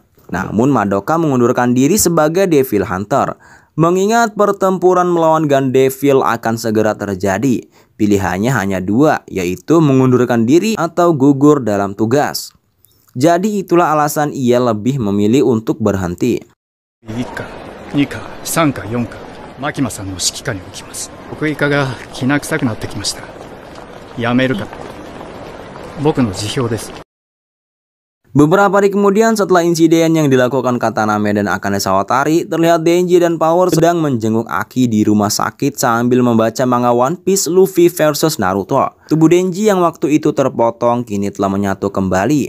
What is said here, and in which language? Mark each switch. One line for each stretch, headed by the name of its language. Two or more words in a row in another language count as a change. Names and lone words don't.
Indonesian: Namun Madoka mengundurkan diri sebagai
English: Devil Hunter.
Indonesian: Mengingat pertempuran melawan Gandeville akan segera terjadi, pilihannya hanya dua, yaitu mengundurkan diri atau gugur dalam tugas. Jadi itulah alasan ia lebih memilih untuk berhenti.
Japanese: 1 課、2課、3課、4課、牧間さんの指揮下に置きます。国技課がきな臭くなってきました。やめるか。僕の辞表です。
Indonesian: Beberapa hari kemudian setelah insiden yang dilakukan Kataname dan Akane Sawatari, terlihat Denji dan Power sedang menjenguk Aki di rumah sakit sambil membaca manga One Piece Luffy versus Naruto. Tubuh Denji yang waktu itu terpotong kini telah menyatu kembali.